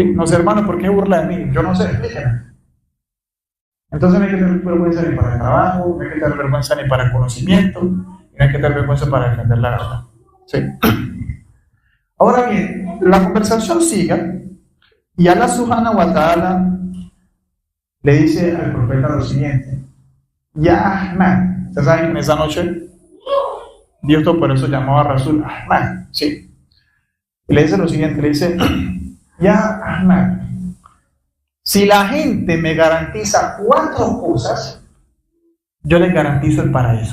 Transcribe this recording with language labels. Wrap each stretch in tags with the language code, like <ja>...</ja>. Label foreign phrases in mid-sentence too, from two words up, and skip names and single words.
<es>No sé, hermano, ¿por qué burla de mí? Yo no sé, explíqueme. Entonces no hay que tener vergüenza ni para el trabajo, no hay que tener vergüenza ni para el conocimiento, y no hay que tener vergüenza para defender la verdad. ¿Sí? Ahora bien, la conversación sigue. Y Allah</es> <ar>سبحانه وتعالى</ar> <es>le dice al profeta lo siguiente: Ya Ahmad, ¿ustedes saben que en esa noche Dios por eso llamó a Rasul Ahmad? Sí. Y le dice lo siguiente, le dice: Ya Ahmad, si la gente me garantiza 4 cosas, yo les garantizo el paraíso.</es>